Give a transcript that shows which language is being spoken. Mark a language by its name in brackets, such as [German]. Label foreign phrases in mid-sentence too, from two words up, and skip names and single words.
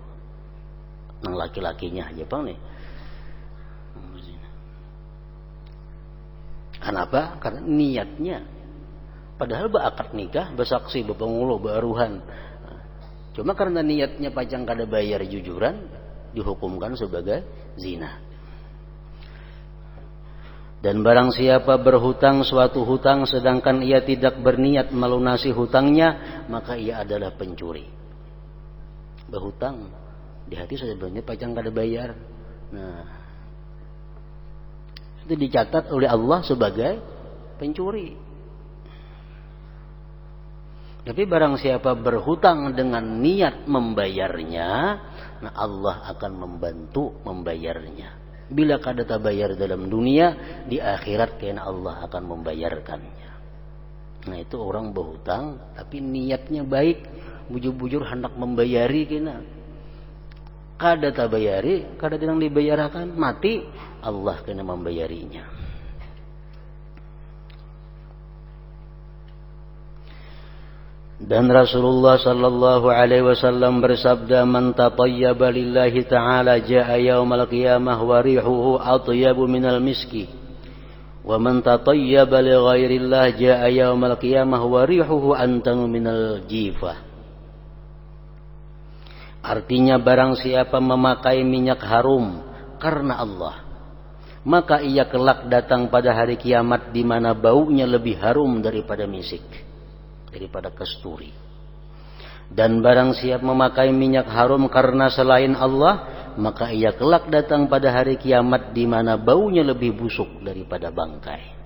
[Banjar] Nang laki-lakinya aja bang nih. [Indonesian] Berzina. Kenapa? Karena niatnya. Padahal berakad nikah, bersaksi, berpengulo, beruhan. [Banjar] Cuma karena niatnya pacang kada bayar jujuran, [Indonesian] dihukumkan sebagai zina. Dan barang siapa berhutang suatu hutang sedangkan ia tidak berniat melunasi hutangnya, maka ia adalah pencuri. [Banjar] Berhutang Di hati sebenarnya pajang kada bayar. Nah, itu dicatat oleh Allah sebagai pencuri. [Indonesian] Tapi barang siapa berhutang dengan niat membayarnya, nah Allah akan membantu membayarnya. [Banjar] Bila kada tabayar dalam dunia, di akhirat kena Allah akan membayarkannya. Nah itu orang berhutang tapi niatnya baik, bujur-bujur hendak membayari kena. Kada tabayari, kada sedang dibayarkan, mati Allah kena membayarinya. [Indonesian] Dan Rasulullah [Arabic] صلى الله عليه وسلم [Indonesian] bersabda, [Arabic] "من تطيب لله تعالى جاء يوم القيامة وريحه أطيب من المسك. ومن تطيب لغير الله جاء يوم القيامة وريحه أنتن من الجيفة." [Indonesian] Artinya barang siapa memakai minyak harum karena Allah, maka ia kelak datang pada hari kiamat di mana baunya lebih harum daripada misik, daripada kasturi. Dan barang siapa memakai minyak harum karena selain Allah, maka ia kelak datang pada hari kiamat di mana baunya lebih busuk daripada bangkai.